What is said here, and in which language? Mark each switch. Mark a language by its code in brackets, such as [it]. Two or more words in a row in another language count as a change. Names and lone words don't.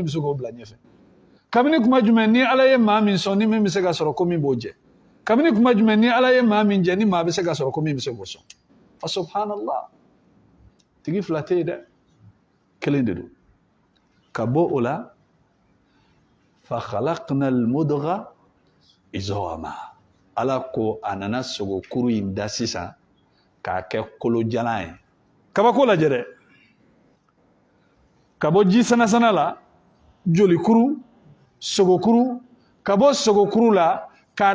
[bm] bɛ se k'o bila ɲɛfɛ kabini kuma jumɛn ni Ala ye maa min sɔn ni min bɛ se ka sɔrɔ ko min b'o jɛ kabini kuma jumɛn ni Ala ye maa min jɛ ni maa bɛ se ka sɔrɔ ko min bɛ se k'o sɔn [ar] فسبحان الله [bm] tigi fila tɛ yen dɛ kelen de don ka bɔ o la [ar] فخلقنا المضغة عظاما [bm] Ala ko a nana sogo kuru in da sisan k'a kɛ kolojalan ye kabako lajɛ dɛ ka bɔ ji sanasana la joli kuru sogo kuru ka bɔ sogo kuru la k'a